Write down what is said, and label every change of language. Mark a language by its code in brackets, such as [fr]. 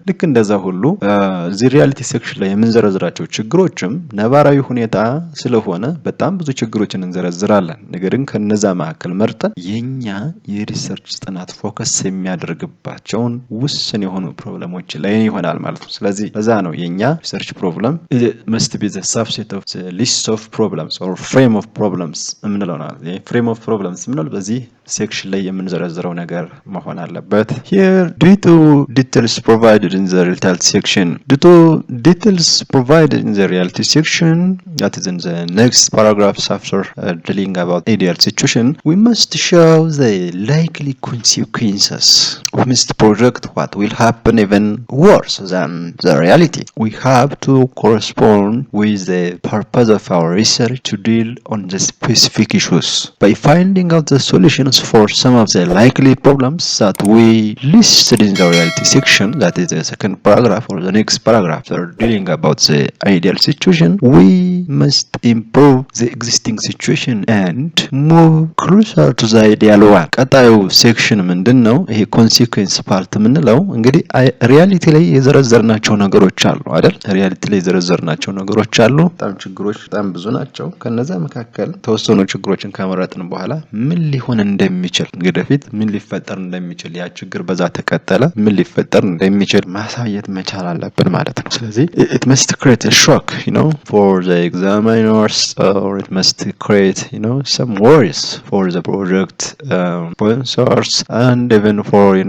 [am] ልክ እንደዛ ሁሉ እዚህ ሪያሊቲ ሴክሽን ላይ የምንዘረዝራቸው ችግሮችም ነባራዊ ሁኔታ ስለሆነ በጣም ብዙ ችግሮችን እንዘረዝራለን። ነገር ግን ከነዛ መካከል መርጠን የኛ የሪሰርች ጥናት ፎከስ የሚያደርግባቸውን ውስን የሆኑ ፕሮብሌሞች ላይ ይሆናል ማለት ነው። ስለዚህ በዛ ነው የኛ ሪሰርች ፕሮብሌም [en] must be the subset of the [am] ሊስት ኦፍ ፕሮብለምስ ኦር ፍሬም ኦፍ ፕሮብለምስ የምንለው ነው። ፍሬም ኦፍ ፕሮብለምስ የምንለው በዚህ ሴክሽን ላይ የምንዘረዝረው ነገር መሆን አለበት። [en] here due to details provided in the reality section due to details provided in the reality section that is in the next paragraphs after dealing about ideal situation we must show the likely consequences. We must project what will happen even worse than the reality. We have to correspond with the purpose of our research to deal on the specific issues. By finding out the solutions for some of the likely problems that we listed in the reality section, that is the second paragraph or the next paragraph, that are dealing about the ideal situation, we must improve the existing situation and move closer to the ideal one. [am] ቀጣዩ ሴክሽን ምንድን ነው? ይሄ ኮንሲኩዌንስ ፓርት የምንለው እንግዲህ ሪያሊቲ ላይ የዘረዘርናቸው ነገሮች አሉ አይደል? ሪያሊቲ ላይ የዘረዘርናቸው ነገሮች አሉ። በጣም ችግሮች በጣም ብዙ ናቸው። ከነዛ መካከል ተወሰኑ ችግሮችን ከመረጥን በኋላ ምን ሊሆን እንደሚችል እንግዲህ በፊት ምን ሊፈጠር እንደሚችል ያ ችግር በዛ ተቀጠለ ምን ሊፈጠር እንደሚችል ማሳየት መቻል አለብን ማለት ነው። ስለዚህ [en] it must create a shock, for the examiners, or it must create, some worries for the project sponsors and even for